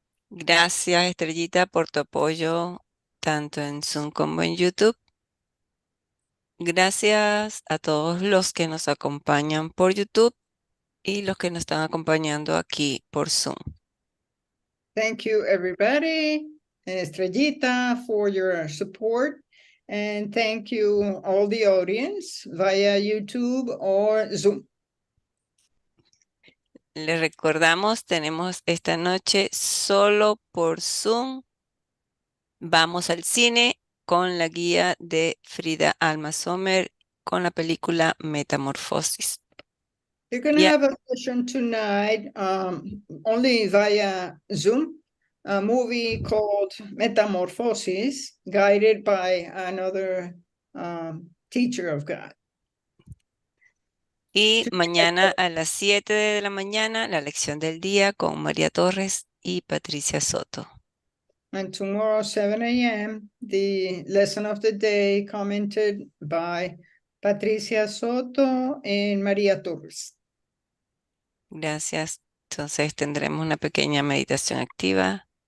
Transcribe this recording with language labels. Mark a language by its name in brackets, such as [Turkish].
[Spanish] Gracias, Estrellita, por tu apoyo tanto en Zoom como en YouTube. Gracias a todos los que nos acompañan por YouTube y los que nos están acompañando aquí por Zoom. [English] Thank you, everybody. Estrellita, for your support. And thank you, all the audience, via YouTube or Zoom. [Spanish] Les recordamos, tenemos esta noche solo por Zoom. Vamos al cine con la guía de Frida Alma Sommer con la película Metamorfosis. [English] You're going to have a session tonight, only via Zoom, a movie called Metamorphosis, guided by another teacher of God. [Spanish] Y mañana a las 7 de la mañana, la lección del día con María Torres y Patricia Soto. [English] And tomorrow, 7 a.m., the lesson of the day commented by Patricia Soto and María Torres. [Spanish] Gracias. Entonces tendremos una pequeña meditación activa.